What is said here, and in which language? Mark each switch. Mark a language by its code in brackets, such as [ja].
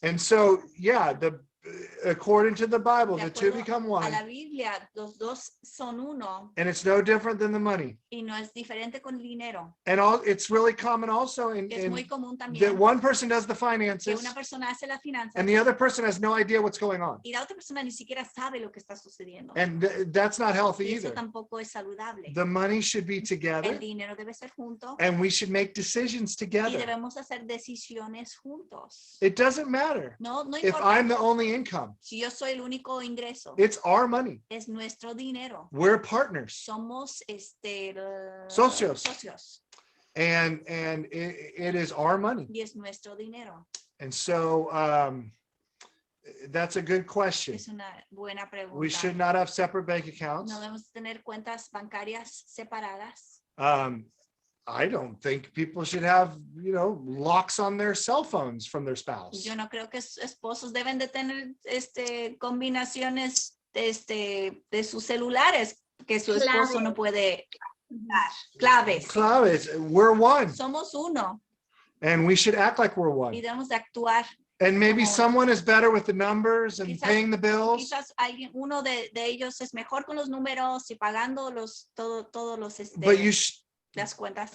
[en] And so, yeah, according to the Bible, [es] De [en] the two [es] acuerdo [en] become [es] a [en] one, [es] la Biblia, los dos son uno [en] and it's no different than the money. [es] y no es diferente con el dinero. [en] And it's really common also in [es] Es muy común [en] that [es] también [en] one person does the [es] que [en] finances [es] una persona hace la finanza [en] and the other person has no idea what's going on. [es] y la otra persona ni siquiera sabe lo que está sucediendo. [en] And that's not healthy [es] Y eso [en] either. [es] tampoco es saludable. [en] The money should be [es] El [en] together, [es] dinero debe ser junto [en] and we should make decisions [es] y [en] together. [es] debemos hacer decisiones juntos. [en] It doesn't matter [es] No [en] if [es] importa [en] I'm the only income. [es] si yo soy el único ingreso. [en] It's our money. [es] Es nuestro dinero. [en] We're partners, [es] Somos Socios. socios [en] and it is our money. [es] y es nuestro dinero. [en] And so that's a good question. [es] Es una buena pregunta. [en] We should not have separate bank accounts. [es] No debemos tener cuentas bancarias separadas. [en] I don't think people should have, locks on their cell phones from their spouse. [es] Yo no creo que esposos deben de tener combinaciones de sus celulares que su esposo no puede dar. Claves. [en] Claves, we're one, [es] Somos uno [en] and we should act like we're [es] y [en] one. [es] debemos de actuar. And maybe Como- [en] someone is better with the numbers and [es] Quizás- [en] paying the bills. [es] Quizás uno de ellos es mejor con los números y pagando todos los las cuentas,